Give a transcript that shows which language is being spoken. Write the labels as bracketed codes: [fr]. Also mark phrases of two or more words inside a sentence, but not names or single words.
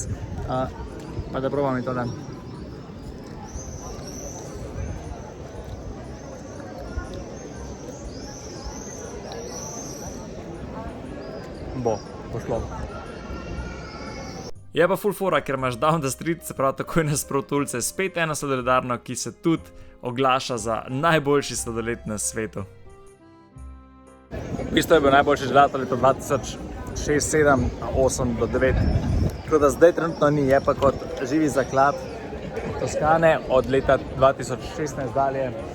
[sl] Pa da probam to dan. Bo šlo. Je pa ful fora, ker imaš [en] down the street, [sl] se pravi takoj nasproti ulice, spet eno sladoledarno, ki se tudi oglaša za najboljši sladoled na svetu. V bistvu je bil najboljši želato leta 2006, 2007, 2008 do 2009. Tako da zdaj trenutno ni, je pa kot živi zaklad Toskane od leta 2016 dalje.